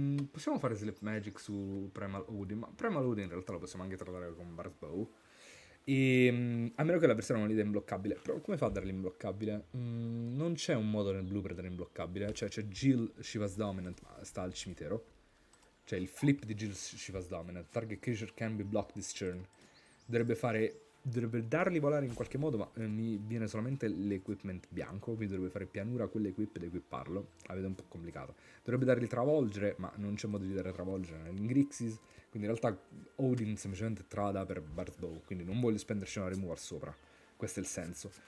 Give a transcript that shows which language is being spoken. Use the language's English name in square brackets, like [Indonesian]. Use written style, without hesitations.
[Italian] Possiamo fare Sleep Magic su Primal Odin, ma Primal Odin in realtà lo possiamo anche trovare con Bart Bow. A meno che l'avversario non gli dà imbloccabile. Però come fa a dargli imbloccabile? Non c'è un modo nel blu per dare imbloccabile. Cioè c'è Jill Shiva's Dominant, ma sta al cimitero. Cioè il flip di Jill Shiva's Dominant. [English] Target creature can be blocked this turn. [Italian] Dovrebbe darli volare in qualche modo, ma mi viene solamente l'equipment bianco, quindi dovrebbe fare pianura a quell'equip ed equipparlo. La vedo un po' complicata. Dovrebbe dargli travolgere, ma non c'è modo di dare travolgere nell'Ingrixis. Quindi in realtà Odin semplicemente trada per Bart Bow, quindi non voglio spenderci una removal sopra. Questo è il senso.